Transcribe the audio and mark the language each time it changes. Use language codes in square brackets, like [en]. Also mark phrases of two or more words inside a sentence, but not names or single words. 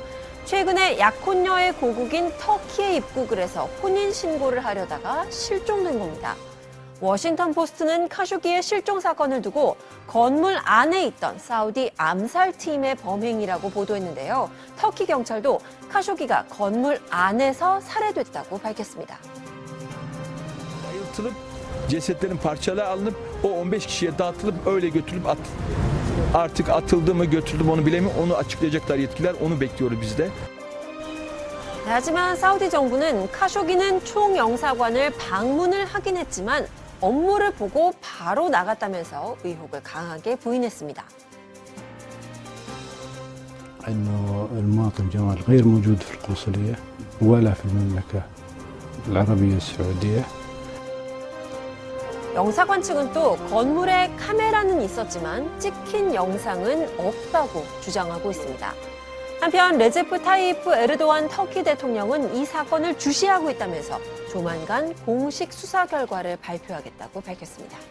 [ko] 최근에 약혼녀의 고국인 터키에 입국을 해서 혼인 신고를 하려다가 실종된 겁니다. 워싱턴 포스트는 카쇼기의 실종 사건을 두고 건물 안에 있던 사우디 암살팀의 범행이라고 보도했는데요. 터키 경찰도 카쇼기가 건물 안에서 살해됐다고 밝혔습니다. [tr] Bayıltılıp cesetlerin parçaları alınıp o 15 kişiye dağıtılıp öyle götürülüp artık atıldı mı götürdü mü onu bilemiyorum. Onu açıklayacaklar yetkililer. Onu bekliyoruz biz de. [ko] 하지만 사우디 정부는 카쇼기는 총영사관을 방문을 하긴 했지만 업무를 보고 바로 나갔다면서 의혹을 강하게 부인했습니다. [ar] إنه المواطن جمال غير موجود في القنصلية ولا في المملكة العربية السعودية. [ko] 영사관 측은 또 건물에 카메라는 있었지만 찍힌 영상은 없다고 주장하고 있습니다. 한편 레제프 타이프 에르도안 터키 대통령은 이 사건을 주시하고 있다면서 조만간 공식 수사 결과를 발표하겠다고 밝혔습니다.